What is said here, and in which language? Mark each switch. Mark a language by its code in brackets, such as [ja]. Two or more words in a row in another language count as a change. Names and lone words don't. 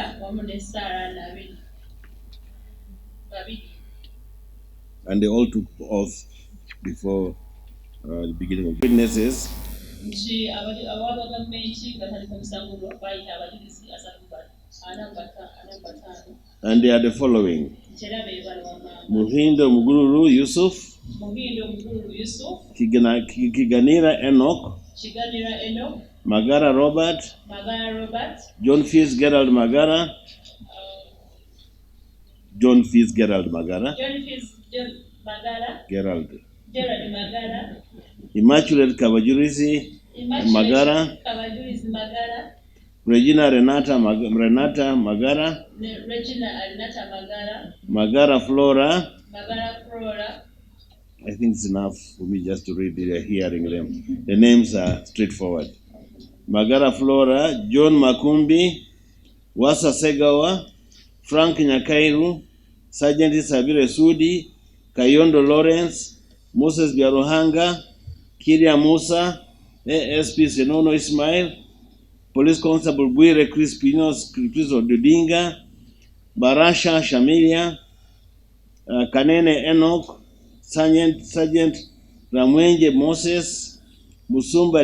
[en] And they all took oath before the beginning of witnesses. And they are the following: Muhindo Mugururu Yusuf, Kiganira Enoch, Magara Robert, John Fitzgerald Magara, Immaculate Kabajurisi Magara, Regina Renata Magara, Magara Flora. I think it's enough for me just to read it, hearing them. The names are straightforward. Magara Flora, John Makumbi, Wasa Segawa, Frank Nyakairu, Sergeant Sabire Sudi, Kayondo Lawrence, Moses Biaruhanga, Kiria Musa, ASP Senono Ismail, Police Constable Bwire Chris Dudinga, Barasha Shamilia, Kanene Enoch, Sergeant Ramwenje Moses, Musumba